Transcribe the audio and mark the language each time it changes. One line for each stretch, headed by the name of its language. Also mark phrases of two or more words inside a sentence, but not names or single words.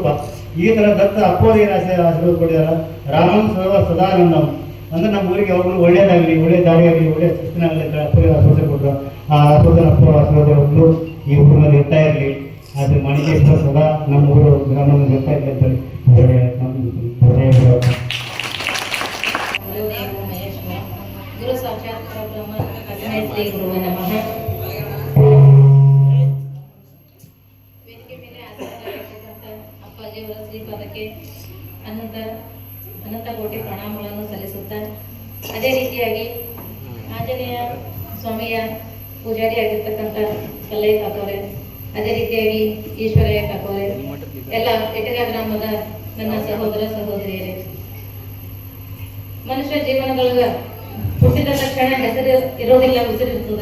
Kannada: ಈ ತರ ದತ್ತ ಅಪ್ಪೋರಿ ಆಶೀರ್ವಾದ ಕೊಟ್ಟಿದಾರ.
Sanskrit: ರಾಮಂ ಸರ್ವ ಸದಾನಂದಂ
Kannada: ಅಂದ್ರೆ ನಮ್ಮ ಊರಿಗೆ ಯಾವಾಗಲೂ ಒಳ್ಳೇದಾಗಲಿ, ಒಳ್ಳೆ ದಾರಿಯಾಗಲಿ, ಒಳ್ಳೆ ಶಿಸ್ತಿನಾಗಲಿ ಅಂತ ಅಪ್ಪೋರಿ ಆಶೀರ್ವಾದ ಕೊಟ್ಟರು. ಆ ಆಶೀರ್ವಾದ ಅಪ್ಪೋ ಆಶೀರ್ವಾದ ಒಂದು ಈ ಊರಿನಲ್ಲಿ ಇರ್ತಾ ಇರಲಿ. ಆದ್ರೆ ಮಾಣಿಕೇಶ್ವರ ಸದಾ ನಮ್ಮ ಊರು ಗ್ರಾಮದಲ್ಲಿ ಇರ್ತಾ ಇರಲಿ ಅಂತ
Sanskrit: ಗುರು ಸಾಕ್ಷಾತ್ ಪರಬ್ರಹ್ಮ ತಸ್ಮೈ ಶ್ರೀ ಗುರುವೇ ನಮಃ.
Kannada: ವೇದಿಕೆ ಮೇಲೆ ಆಸೀನರಾಗಿರ್ತಕ್ಕಂಥ ಅಪ್ಪಾಜಿಯವರ ಶ್ರೀಪಾದಕ್ಕೆ ಅನಂತ ಕೋಟಿ ಪ್ರಣಾಮಗಳನ್ನು ಸಲ್ಲಿಸುತ್ತಾ, ಅದೇ ರೀತಿಯಾಗಿ ಆಂಜನೇಯ ಸ್ವಾಮಿಯ ಪೂಜಾರಿ ಆಗಿರ್ತಕ್ಕಂಥ ಕಲ್ಲಯ್ಯ ಕಾಕೋರೆ, ಅದೇ ರೀತಿಯಾಗಿ ಈಶ್ವರಯ್ಯ ಕಾಕೋರೆ, ಎಲ್ಲ ಇಟಗ ಗ್ರಾಮದ ನನ್ನ ಸಹೋದರ ಸಹೋದರಿಯರೇ, ಮನುಷ್ಯ ಜೀವನದೊಳಗ ಹುಟ್ಟಿದ ತಕ್ಷಣ ಹೆಸರು ಇರೋದಿಲ್ಲ, ಉಸಿರಿರ್ತದ.